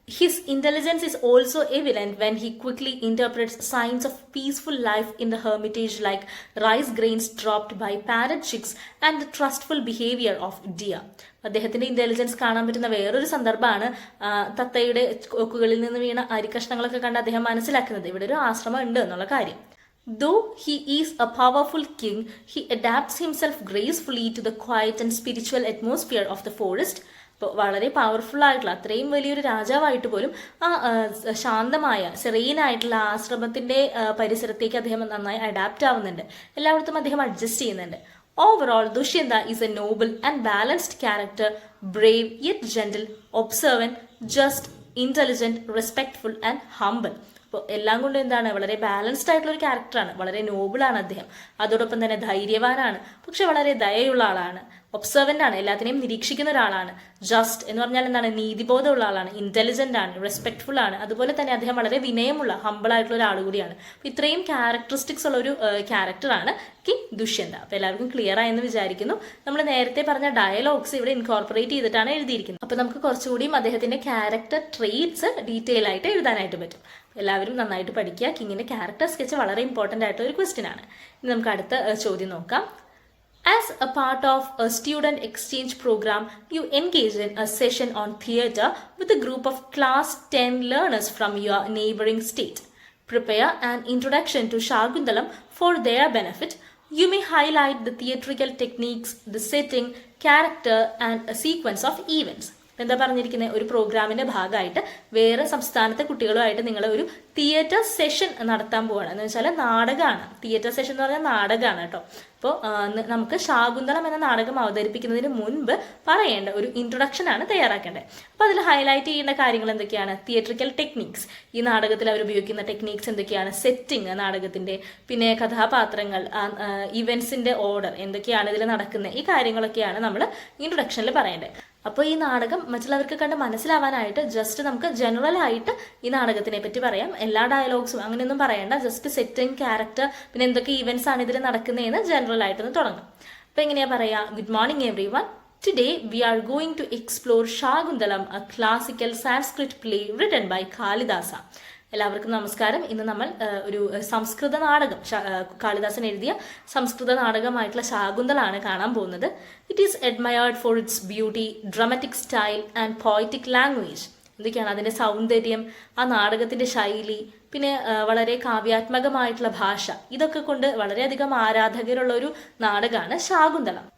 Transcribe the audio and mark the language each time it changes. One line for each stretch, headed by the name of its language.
English: His intelligence is also evident when he quickly interprets signs of peaceful life in the hermitage like rice grains dropped by parrot chicks and the trustful behaviour of deer.
Malayalam: അദ്ദേഹത്തിന്റെ intelligence കാണാൻ പറ്റുന്ന വേറൊരു സന്ദർഭമാണ് തത്തയുടെ കൊക്കുകളിൽ നിന്ന് വീണ അരിക്കഷ്ണങ്ങളൊക്കെ കണ്ട് അദ്ദേഹം മനസ്സിലാക്കുന്നത് ഇവിടെ ഒരു ആശ്രമം ഉണ്ട് എന്നുള്ള കാര്യം.
English: Though he is a powerful king, he adapts himself gracefully to the quiet and spiritual atmosphere of the forest.
Malayalam: ഇപ്പോൾ വളരെ പവർഫുൾ ആയിട്ടുള്ള അത്രയും വലിയൊരു രാജാവായിട്ട് പോലും ആ ശാന്തമായ സെറീനായിട്ടുള്ള ആശ്രമത്തിന്റെ പരിസരത്തേക്ക് അദ്ദേഹം നന്നായി അഡാപ്റ്റ് ആവുന്നുണ്ട്. എല്ലായിടത്തും അദ്ദേഹം അഡ്ജസ്റ്റ് ചെയ്യുന്നുണ്ട്.
English: Overall, Dushyanta is a noble and balanced character, brave yet gentle, observant, just, intelligent, respectful and humble.
Malayalam: അപ്പോൾ എല്ലാം കൊണ്ടും എന്താണ്, വളരെ ബാലൻസ്ഡ് ആയിട്ടുള്ള ഒരു ക്യാരക്ടറാണ്. വളരെ നോബിളാണ് അദ്ദേഹം. അതോടൊപ്പം തന്നെ ധൈര്യവാനാണ്, പക്ഷെ വളരെ ദയയുള്ള ആളാണ്. ഒബ്സർവൻ്റ് ആണ്, എല്ലാത്തിനെയും നിരീക്ഷിക്കുന്ന ഒരാളാണ്. ജസ്റ്റ് എന്ന് പറഞ്ഞാൽ എന്താണ്, നീതിബോധമുള്ള ആളാണ്. ഇന്റലിജന്റ് ആണ്, റെസ്പെക്ട്ഫുൾ ആണ്. അതുപോലെ തന്നെ അദ്ദേഹം വളരെ വിനയമുള്ള ഹമ്പിൾ ആയിട്ടുള്ള ഒരാൾ കൂടിയാണ്. അപ്പോൾ ഇത്രയും ക്യാരക്ടറിസ്റ്റിക്സ് ഉള്ള ഒരു ക്യാരക്ടറാണ് കിങ് ദുഷ്യന്ത. അപ്പോൾ എല്ലാവർക്കും ക്ലിയർ ആയെന്ന് വിചാരിക്കുന്നു. നമ്മൾ നേരത്തെ പറഞ്ഞ ഡയലോഗ്സ് ഇവിടെ ഇൻകോർപ്പറേറ്റ് ചെയ്തിട്ടാണ് എഴുതിയിരിക്കുന്നത്. അപ്പോൾ നമുക്ക് കുറച്ചുകൂടിയും അദ്ദേഹത്തിന്റെ ക്യാരക്ടർ ട്രെയ്റ്റ്സ് ഡീറ്റെയിൽ ആയിട്ട് എഴുതാനായിട്ട് പറ്റും. എല്ലാവരും നന്നായിട്ട് പഠിക്കുക. കിങ്ങിന്റെ ക്യാരക്ടർ സ്കെച്ച് വളരെ ഇമ്പോർട്ടൻ്റ് ആയിട്ടുള്ള ഒരു ക്വസ്റ്റ്യൻ ആണ്. ഇനി നമുക്ക് അടുത്ത ചോദ്യം നോക്കാം.
English: As a part of a student exchange program, you engage in a session on theatre with a group of class 10 learners from your neighboring state. Prepare an introduction to Shaguntalam for their benefit. You may highlight the theatrical techniques, the setting, character and a sequence of events.
Malayalam: എന്താ പറഞ്ഞിരിക്കുന്നത്, ഒരു പ്രോഗ്രാമിന്റെ ഭാഗമായിട്ട് വേറെ സംസ്ഥാനത്തെ കുട്ടികളുമായിട്ട് നിങ്ങൾ ഒരു theatre session നടത്താൻ പോവാണ്. എന്ന് വെച്ചാൽ നാടകമാണ്. തിയേറ്റർ സെഷൻ എന്ന് പറഞ്ഞാൽ നാടകമാണ് കേട്ടോ. അപ്പോൾ നമുക്ക് ശാകുന്തളം എന്ന നാടകം അവതരിപ്പിക്കുന്നതിന് മുൻപ് പറയേണ്ട ഒരു ഇൻട്രൊഡക്ഷൻ ആണ് തയ്യാറാക്കേണ്ടത്. അപ്പോൾ അതിൽ ഹൈലൈറ്റ് ചെയ്യേണ്ട കാര്യങ്ങൾ എന്തൊക്കെയാണ്, തിയേറ്ററിക്കൽ ടെക്നിക്സ്, ഈ നാടകത്തിൽ അവർ ഉപയോഗിക്കുന്ന ടെക്നിക്സ് എന്തൊക്കെയാണ്, സെറ്റിംഗ് നാടകത്തിന്റെ, പിന്നെ കഥാപാത്രങ്ങൾ, ഇവന്റ്സിന്റെ ഓർഡർ എന്തൊക്കെയാണ് ഇതിൽ നടക്കുന്നത്, ഈ കാര്യങ്ങളൊക്കെയാണ് നമ്മൾ ഇൻട്രൊഡക്ഷനിൽ പറയേണ്ടത്. അപ്പോൾ ഈ നാടകം മറ്റുള്ളവർക്ക് കണ്ട് മനസ്സിലാവാനായിട്ട് ജസ്റ്റ് നമുക്ക് ജനറൽ ആയിട്ട് ഈ നാടകത്തിനെ പറ്റി പറയാം. എല്ലാ ഡയലോഗ്സും അങ്ങനെയൊന്നും പറയണ്ട, ജസ്റ്റ് സെറ്റിംഗ്, ക്യാരക്ടർ, പിന്നെ എന്തൊക്കെ ഈവെന്റ്സ് ആണ് ഇതിൽ നടക്കുന്നതെന്ന് ജനറൽ ആയിട്ടൊന്ന് തുടങ്ങാം. അപ്പോൾ എങ്ങനെയാ പറയാ?
English: Good morning everyone. Today we are going to explore Shaguntalam, a classical Sanskrit play written by Kalidasa.
Malayalam: എല്ലാവർക്കും നമസ്കാരം. ഇന്ന് നമ്മൾ ഒരു സംസ്കൃത നാടകം, കാളിദാസൻ എഴുതിയ സംസ്കൃത നാടകമായിട്ടുള്ള ശാകുന്തളാണ് കാണാൻ പോകുന്നത്.
English: It is admired for its beauty, dramatic style and poetic language.
Malayalam: എന്തൊക്കെയാണ് അതിൻ്റെ സൗന്ദര്യം, ആ നാടകത്തിൻ്റെ ശൈലി, പിന്നെ വളരെ കാവ്യാത്മകമായിട്ടുള്ള ഭാഷ, ഇതൊക്കെ കൊണ്ട് വളരെയധികം ആരാധകരുള്ള ഒരു നാടകമാണ് ശാകുന്തളം.